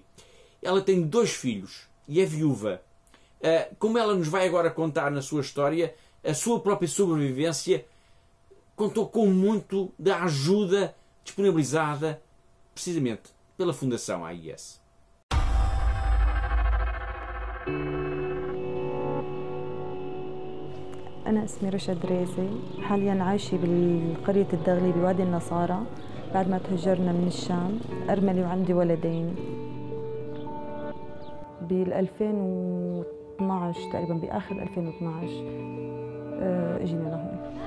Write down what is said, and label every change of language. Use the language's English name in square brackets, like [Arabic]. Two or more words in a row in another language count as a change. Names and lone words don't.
[Portuguese] Ela tem 2 filhos e é viúva. Como ela nos vai agora contar na sua história, a sua própria sobrevivência contou com muito da ajuda disponibilizada precisamente pela Fundação AIS. [Arabic] أنا اسمي رشا دريزي، حاليا عايشة بالقرية الدغلي بوادي النصارى بعد ما تهجرنا من الشام، أرملة وعندي ولدين. بال 2012 تقريبا بآخر 2012 اجينا لهون.